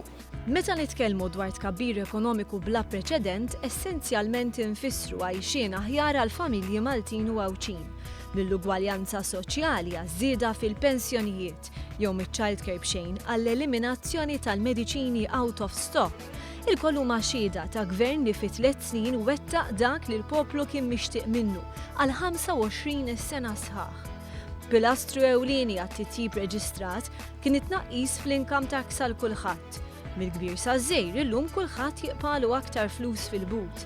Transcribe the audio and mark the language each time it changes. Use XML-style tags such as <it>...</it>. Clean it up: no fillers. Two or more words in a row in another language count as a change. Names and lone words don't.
<mt>Meta nitkellmu dwar tkabbir ekonomiku bla preċedent, essenzjalment infissru għajxien aħjar għal familji Maltin u Għawċin. Mill-ugwaljanza soċjali għaż-żieda fil-pensjonijiet jew miċ-childcare b'xejn għall-eliminazzjoni tal-mediċini</mt> <en>out of stock.</en> <mt>Il-kollu xhieda ta' gvern li fi 3 snin wettaq dak li l-poplu kien mixtieq minnu għal 25 sena sħaħ. Pilastru ewlieni għat-titjib reġistrat kien it-tnaqqis fl-</mt> <en>income tax</en> <mt>għal kulħadd. Mill-kbir saż-żgħir illum kulħadd jiqpalu aktar flus fil-but.</mt>